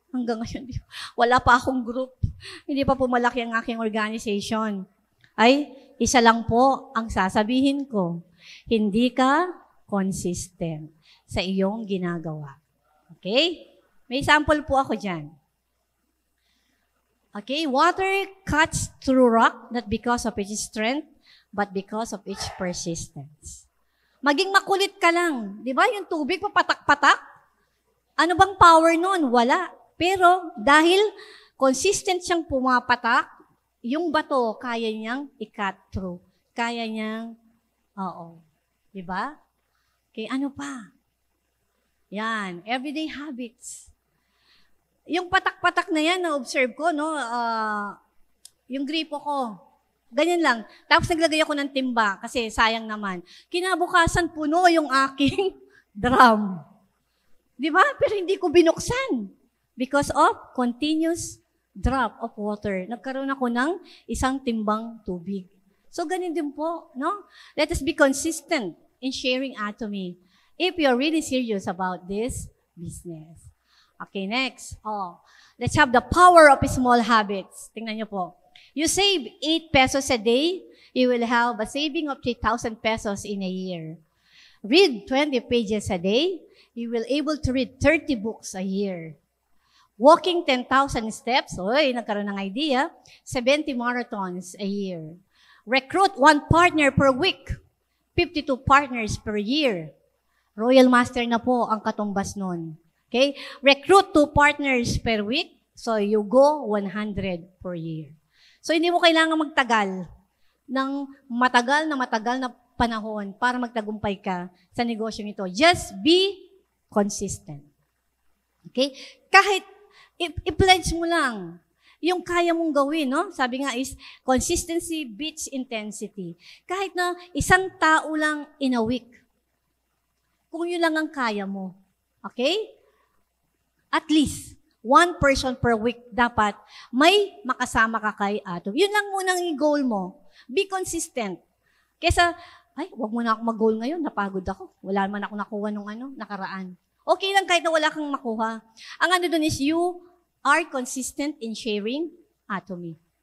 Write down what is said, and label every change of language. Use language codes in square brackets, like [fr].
[tl] Hanggang ngayon, wala pa akong group. Hindi pa pumalaki ang aking organization. Ay, isa lang po ang sasabihin ko. Hindi ka consistent sa iyong ginagawa. Okay? May sample po ako dyan. [en] Okay? Water cuts through rock, not because of its strength, but because of its persistence. [tl] Maging makulit ka lang. Di ba? Yung tubig, papatak-patak. Ano bang power nun? Wala. Pero dahil consistent siyang pumapatak, yung bato, kaya niyang i-cut through. Kaya niyang, oo. Di ba? Okay, ano pa? Yan, [en] everyday habits. [tl] Yung patak-patak na yan, na-observe ko, no? Yung gripo ko, ganyan lang. Tapos naglagay ako ng timba kasi sayang naman. Kinabukasan puno yung aking drum. Di ba? Pero hindi ko binuksan. [en] Because of continuous drop of water. [tl] Nagkaroon ako ng isang timbang tubig. So, ganun din po, no? [en] Let us be consistent in sharing Atomy if you're really serious about this business. Okay, next. Let's have the power of small habits. [tl] Tingnan niyo po. [en] You save 8 pesos a day, you will have a saving of 3,000 pesos in a year. Read 20 pages a day, you will able to read 30 books a year. Walking 10,000 steps, [tl] nagkaroon ng idea, [en] 70 marathons a year. Recruit 1 partner per week, 52 partners per year. [tl] Royal Master na po ang katumbas nun. Okay? [en] Recruit 2 partners per week, so you go 100 per year. [tl] So, hindi mo kailangan magtagal ng matagal na panahon para magtagumpay ka sa negosyong ito. [en] Just be consistent. Okay? [tl] Kahit i-pledge mo lang yung kaya mong gawin, no? Sabi nga [en] is, consistency beats intensity. [tl] Kahit na isang tao lang [en] in a week, [tl] kung yun lang ang kaya mo. Okay? [en] At least, 1 person per week [tl] dapat may makasama ka kay Atomy. Yun lang munang i-goal mo. [en] Be consistent. [tl] Kesa, wag mo na ako mag-goal ngayon, napagod ako. Wala man ako nakuha nung nakaraan. Okay lang kahit na wala kang makuha. Ang ano dun [en] is you are consistent in sharing Atomy.